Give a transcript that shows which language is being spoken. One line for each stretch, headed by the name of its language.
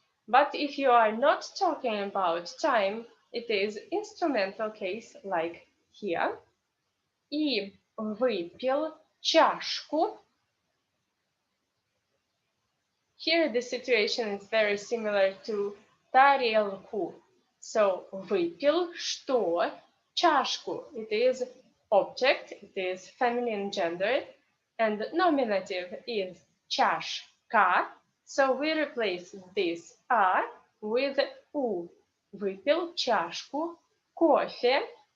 English: But if you are not talking about time, it is instrumental case like here.
Russian: И выпил чашку.
English: Here the situation is very similar to тарелку. So
Russian: выпил что? Чашку.
English: It is object, it is feminine gender, and nominative is чашка. So we replace this a with у.
Russian: Выпил чашку кофе.